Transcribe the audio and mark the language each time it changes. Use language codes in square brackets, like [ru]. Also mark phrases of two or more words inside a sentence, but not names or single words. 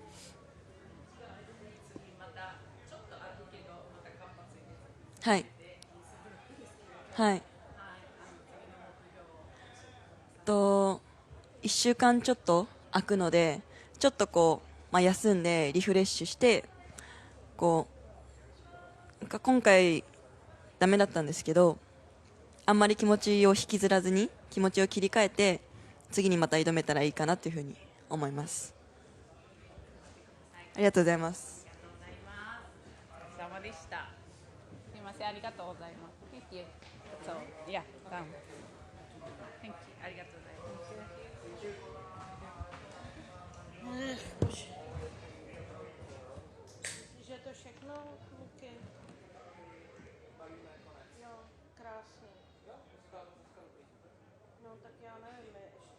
[ja] はいはい1週間ちょっと空くので、ちょっと休んでリフレッシュして今回ダメだったんですけど、あんまり気持ちを引きずらずに気持ちを切り替えて次にまた挑めたらいいかなというふうに思います。ありがとうございます。お疲れ様でした。すみません、ありがとうございます。 [en] Thank you. So, yeah, done. Thank you. [ja] ありがとうございます。 [cs] Že to všechno, kluky. Jo, krásný. No tak já nevím,